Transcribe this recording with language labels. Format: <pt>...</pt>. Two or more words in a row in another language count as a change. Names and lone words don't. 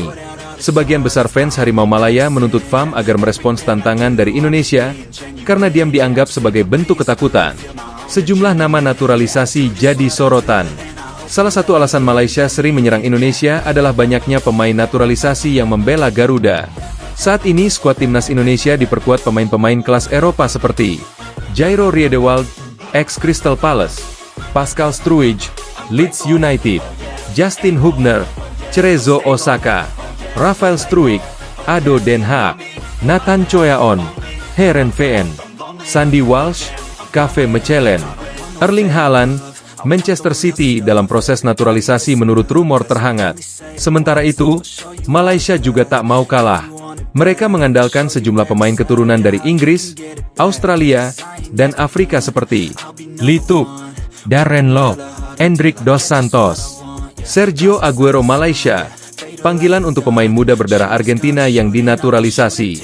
<id>Sebagian besar fans Harimau Malaya menuntut FAM agar merespons tantangan dari Indonesia, karena diam dianggap sebagai bentuk ketakutan. Sejumlah nama naturalisasi jadi sorotan. Salah satu alasan Malaysia sering menyerang Indonesia adalah banyaknya pemain naturalisasi yang membela Garuda. Saat ini skuad Timnas Indonesia diperkuat pemain-pemain kelas Eropa seperti Jairo Riedewald, ex Crystal Palace, Pascal Struij, Leeds United, Justin Hubner, Cerezo Osaka, Rafael Struijk, Ado Den Haag, Nathan Choyaon, Heren VN, Sandy Walsh, Kave Mechelen, Erling Haaland, Manchester City dalam proses naturalisasi menurut rumor terhangat. Sementara itu, Malaysia juga tak mau kalah. Mereka mengandalkan sejumlah pemain keturunan dari Inggris, Australia, dan Afrika seperti Lee Tuk, Darren Lock, Endrick Dos Santos, Sergio Aguero Malaysia, panggilan untuk pemain muda berdarah Argentina yang dinaturalisasi.</id>